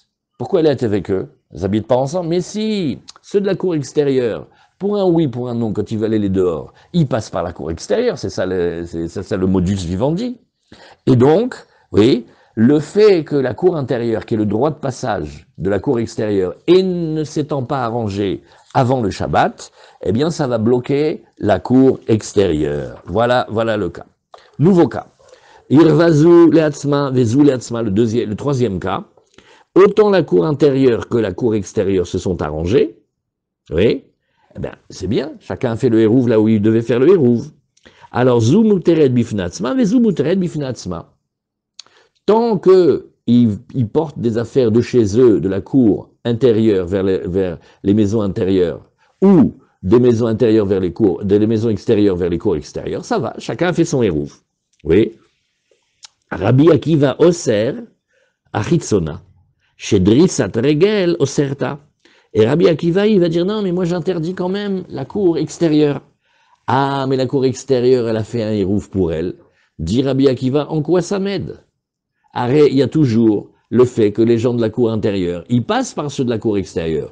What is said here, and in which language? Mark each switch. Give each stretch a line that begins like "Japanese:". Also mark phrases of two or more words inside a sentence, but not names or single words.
French: Pourquoi elle est avec eux? Ils n'habitent pas ensemble. Mais si, ceux de la cour extérieure, pour un oui, pour un non, quand ils veulent aller dehors, ils passent par la cour extérieure, c'est ça le
Latin: modus vivendi.
French: Et donc, oui, le fait que la cour intérieure, qui est le droit de passage de la cour extérieure, et ne s'étant pas arrangé avant le Shabbat, eh bien ça va bloquer la cour extérieure. Voilà le cas. Nouveau cas.
Hebrew: עירבה זו לעצמה וזו לעצמה,
French: le troisième cas. Autant la cour intérieure que la cour extérieure se sont arrangées, oui, eh bien c'est bien, chacun a fait le hérouv là où il devait faire le hérouv. Alors,
Hebrew: זו מותרת בפני עצמה וזו מותרת בפני עצמה.
French: Tant qu'ils portent des affaires de chez eux, de la cour intérieure vers les maisons intérieures, ou des maisons intérieures vers les cours, des maisons extérieures vers les cours extérieures, ça va, chacun a fait son hérouv.
Hebrew: Oui. רבי עקיבא אוסר החיצונה שדריסת הרגל אוסרתה.
French: Et Rabbi Akiva, il va dire non, mais moi j'interdis quand même la cour extérieure. Ah, mais la cour extérieure, elle a fait un hérouf pour elle. Dit Rabbi Akiva, en quoi ça m'aide? Il y a toujours le fait que les gens de la cour intérieure, ils passent par ceux de la cour extérieure.